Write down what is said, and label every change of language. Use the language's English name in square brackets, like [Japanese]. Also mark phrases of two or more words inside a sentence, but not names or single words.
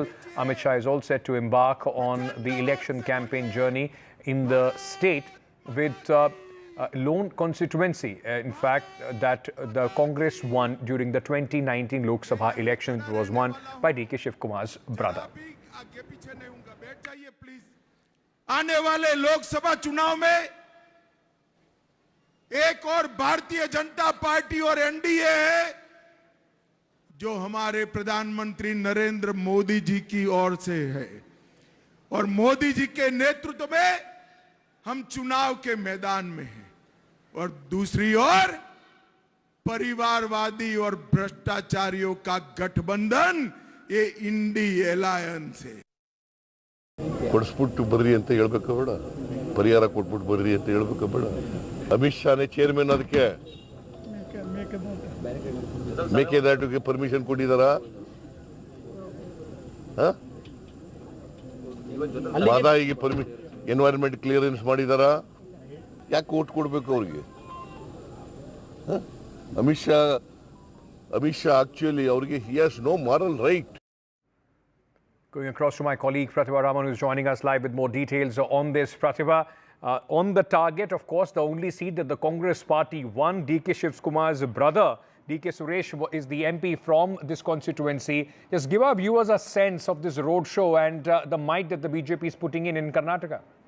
[English] Amit Shah is all set to embark on the election campaign journey in the state with lone constituency, in fact, that the Congress won during the 2019 Lok Sabha election. It was won by D.K. Shivkumar's brother. [Hindi] आने वाले लोकसभा चुनाव में एक और भारतीय जनता पार्टी और एनडीए है जो हमारे प्रधानमंत्री नरेंद्र मोदी जी की ओर से है और मोदी जी के नेतृत्व में हम चुनाव के मैदान में हैं और दूसरी ओर परिवारवादी और भ्रष्टाचारियों का गठबंधन ये इंडी अलायंस है [Kannada] ಕೊಡಿಸ್ಬಿಟ್ಟು ಬರ್ರಿ ಅಂತ ಹೇಳ್ಬೇಕು ಬೇಡ ಪರಿಹಾರ ಕೊಟ್ಬಿಟ್ಟು ಬರ್ರಿ ಅಂತ ಹೇಳ್ಬೇಕು ಬೇಡ ಅಮಿತ್ ಶಾನೇ ಚೇರ್ಮನ್ ಅದಕ್ಕೆ ಮೇಕೆದಾಟುಗೆ ಪರ್ಮಿಷನ್ ಕೊಟ್ಟಿದ್ದಾರಾ ಮಾದಾಯಿಗೆ [English] environment clearance [Kannada] ಮಾಡಿದಾರಾ ಯಾಕೆ ಓಟ್ ಕೊಡಬೇಕು ಅವ್ರಿಗೆ ಅಮಿತ್ ಶಾ ಆಕ್ಚುಲಿ ಅವ್ರಿಗೆ [English] he has no moral right. Going across to my colleague Pratiba Raman, who is joining us live with more details on this. Pratiba, on the target, of course, the only seat that the Congress party won, D.K. Shivkumar's brother, D.K. Suresh, is the MP from this constituency. Just give our viewers a sense of this roadshow and the might that the BJP is putting in Karnataka.